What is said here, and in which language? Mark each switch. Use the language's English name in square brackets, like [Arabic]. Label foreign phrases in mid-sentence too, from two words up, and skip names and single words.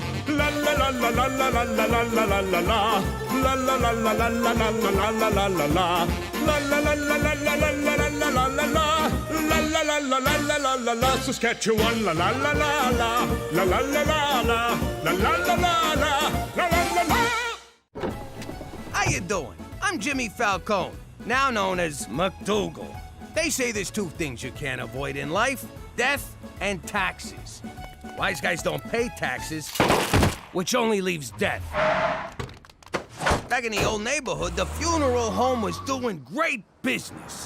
[English] La la la la la la la la la la la la la. La la la la la la la la la la la la la. La la la la la la la la la la la la. La la la la la la la la la. Saskatchewan la la la la la. La la la la la. La la la la la. La la la la. How you doing? I'm Jimmy Falcone, now known as McDougal. They say there's two things you can't avoid in life, death and taxes. Wise guys don't pay taxes, which only leaves death. Back in the old neighborhood, the funeral home was doing great business.